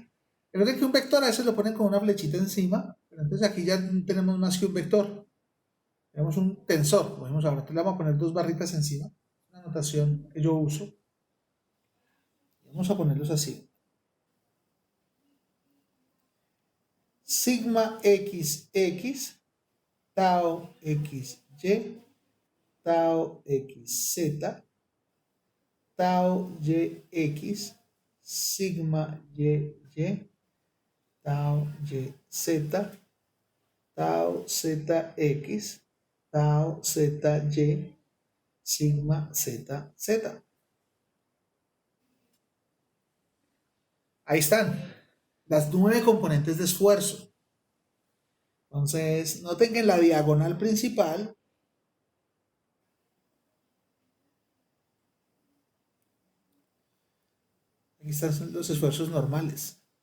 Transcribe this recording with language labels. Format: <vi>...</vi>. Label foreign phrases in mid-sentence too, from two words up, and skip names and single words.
<es>Recuerden que un vector a veces lo ponen con una flechita encima, pero entonces aquí ya tenemos más que un vector, tenemos un tensor, como vemos ahora, entonces le vamos a poner 2 barritas encima, una notación que yo uso, vamos a ponerlos así. Sigma XX, tau XY, tau XZ, tau YX, sigma YY, tau YZ, tau ZX, tau ZY, sigma ZZ. Ahí están las 9 componentes de esfuerzo. Entonces, noten que en la diagonal principal aquí están los esfuerzos normales.</es>